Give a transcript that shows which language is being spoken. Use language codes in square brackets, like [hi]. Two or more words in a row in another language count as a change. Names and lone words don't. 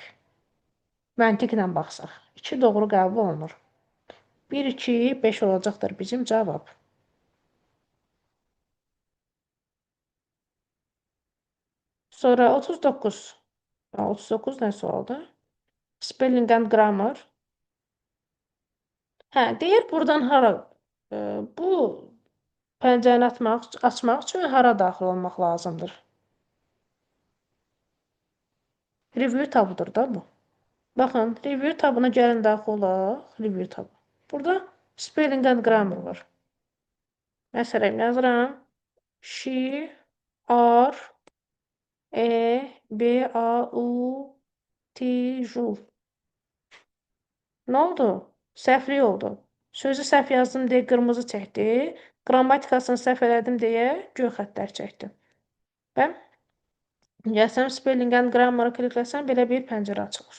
[az] Məntiqlə baxsaq. 2 doğru qəbul olunur. 1, 2, 5 olacaqdır bizim cavab. Sonra 39. 39 nə sualdır? [en] Spelling and grammar. [az] Hə, deyir buradan hara? Bu pəncərəni açmaq üçün hara daxil olmaq lazımdır? Review tabıdır da bu. Baxın, review tabına gəlin daxil olaq. Review tabı. Burada [en] spelling and grammar [az] var. Məsələn, yazıram. She, are, B, A, U, T, J. Nə oldu? Səhvlik oldu. Sözü səhv yazdım deyə qırmızı çəkdi. Qrammatikasını səhv elədim deyə göy xəttlər çəkdi. Və gəlsəm [en] spelling and grammar-ı [az] klikləsəm belə bir pəncərə açılır.